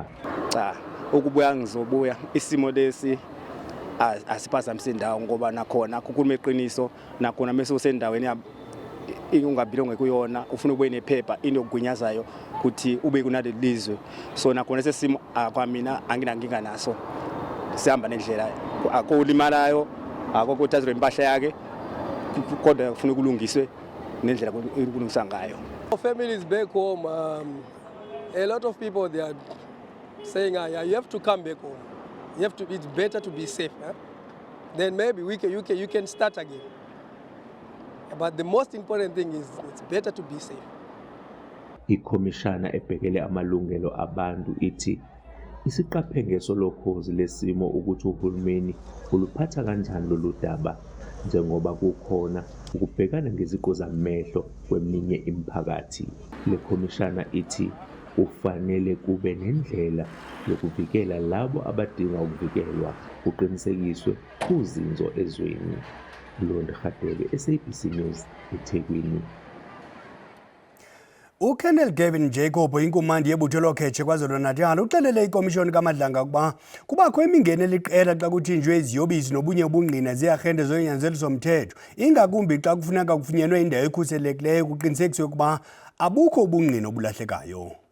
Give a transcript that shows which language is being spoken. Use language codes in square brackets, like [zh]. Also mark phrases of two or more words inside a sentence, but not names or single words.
[zu] Cha, ukubuya ngizobuya isimo lesi asiphazamisa indawo ngoba nakhona kukhuluma iqiniso nakhona mase usendaweni ingabilo ngekuyona ufuna ube nephepha into yokugunyazayo ukuthi ube kunaleli lizwe. So nakhona sesimo kwamina anginankinga naso. Sihamba nendlela akulimalayo akukuthathwe impahla yake kodwa ufuna kulungiswe nendlela kulungisa ngayo. [en] Families back home, a lot of people they are saying you have to come back home. It's better to be safe. Then maybe you can start again. But the most important thing is it's better to be safe. [zu] Ikhomishana ebhekele amalungelo abantu ithi isiqaphengeso lokhozi lesimo ukuthi uhulumeni uluphatha kanjani lolu daba njengoba kukhona ukubhekana ngeziqo zamehlo kweminye imiphakathi. Le khomishana ithi ufanele kube nendlela yokuvikela labo abadinga ukuvikelwa kuqinisekiswe kuzinzo ezweni. Londi Radebe, SABC News, eThekwini. [xh] UColonel Gavin Jacob inkumandi yebutho lokhetshe KwaZulu-Natal uxelele ikomishoni kaMadlanga ukuba kubakho imingeni eliqela xa kuthinjwe iziyobisi nobunye ubungqina ziyarhente zonyanzeliso mthetho ingakumbi xa kufuneka kufunyenwe indawo ekhuselekileyo kuqinisekiswe ukuba abukho ubungqina obulahlekayo.